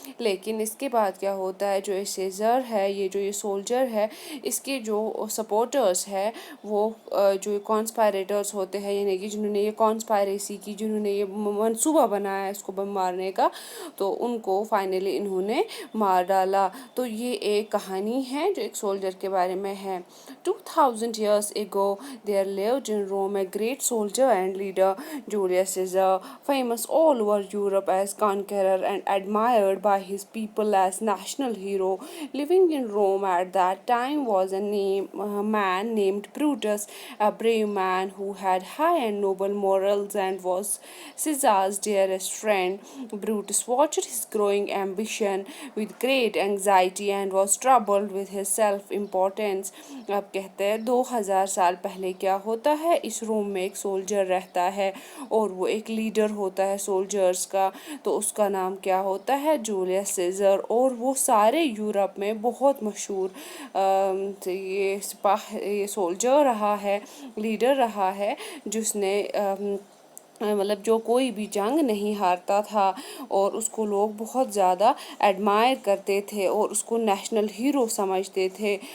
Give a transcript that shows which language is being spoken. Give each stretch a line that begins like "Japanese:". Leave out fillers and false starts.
Hindi: लेकिन इसके बाद क्या होता है, जो ये सीज़र है, ये जो ये सोल्जर है, इसके जो सपोर्टर्स है वो जो कॉन्स्पायरेटर्स होते हैं, यानी कि जिन्होंने ये कॉन्स्पायरेसी की, जिन्होंने ये मंसूबा बनाया है इसको बम मारने का, तो उनको फाइनली इन्होंने मार डाला। तो ये एक कहानी है जो एक सोल्जर के बारे में है।
English: 2000 years ago there lived in Rome a great soldier and leader, Julius Caesar, famous all over Europe as conqueror and admired by his people as national hero. Living in Rome at that time was a man named Brutus, a brave man who had high and noble morals and was Caesar's dearest friend. Brutus watched his growing ambition with great anxiety and was troubled with his self-importance.
Hindi: अब कहते हैं 2000 साल पहले क्या होता है, इस रोम में एक सोल्जर रहता है और वो एक लीडर होता है सोल्जर्स का। तो उसका नाम क्या होता है, जूलियस सीज़र। और वो सारे यूरोप में बहुत मशहूर ये सोल्जर रहा है, लीडर रहा है, जिसने मतलब जो कोई भी जंग नहीं हारता था और उसको लोग बहुत ज़्यादा एडमायर करते थे और उसको नेशनल हीरो समझते थे।